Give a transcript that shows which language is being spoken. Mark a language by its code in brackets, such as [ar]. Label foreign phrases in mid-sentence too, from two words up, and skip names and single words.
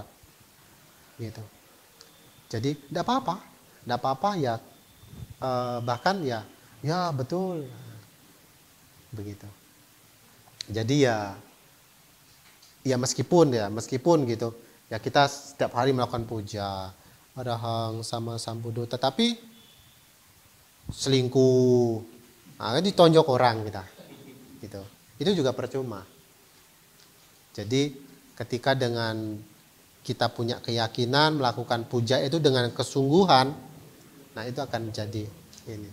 [id] Gitu. Jadi tidak apa-apa ya, bahkan ya betul, begitu. Jadi ya meskipun gitu, ya kita setiap hari melakukan puja, arahang sama Sang Buddha, tetapi selingkuh, ditonjok orang kita, gitu. Itu juga percuma. Jadi ketika dengan kita punya keyakinan melakukan puja itu dengan kesungguhan, nah itu akan jadi Ini.